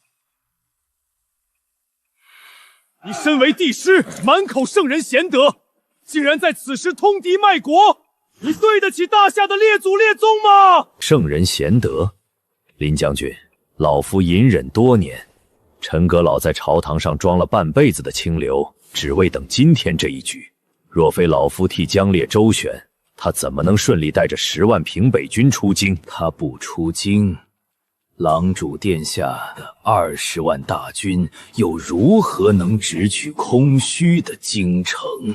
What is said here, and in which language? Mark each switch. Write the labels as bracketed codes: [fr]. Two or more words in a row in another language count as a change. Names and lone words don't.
[zh] 你身為帝師，滿口聖人賢德，竟然在此時通敵賣國，你對得起大夏的列祖列宗嗎？聖人賢德，林將軍，老夫隱忍多年，陳閣老在朝堂上裝了半輩子的清流，只為等今天這一局。若非老夫替姜烈周旋，他怎麼能順利帶着10萬平北軍出京？他不出京，狼主殿下的20萬大軍又如何能直取空虛的京城？